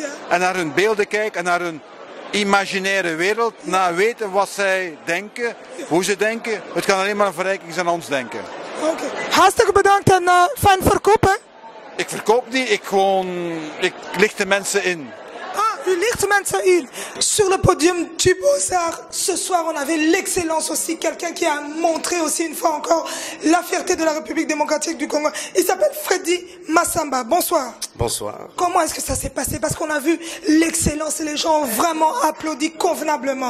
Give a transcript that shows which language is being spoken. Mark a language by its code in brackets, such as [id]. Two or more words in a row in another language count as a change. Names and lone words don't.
[nl] En naar hun beelden kijken en naar hun imaginaire wereld. Naar weten wat zij denken, hoe ze denken. Het kan alleen maar een verrijking zijn aan ons denken. Oké. Hartstikke bedankt en fijn verkopen. Ik verkoop niet, ik licht de mensen in. U licht mensen in. [fr] Sur le podium du Beaux-Arts, ce soir on avait l'excellence aussi, quelqu'un qui a montré aussi une fois encore la fierté de la République démocratique du Congo. Il s'appelle Freddy Massamba. Bonsoir. Bonsoir. Comment est-ce que ça s'est passé? Parce qu'on a vu l'excellence et les gens ont vraiment applaudi convenablement.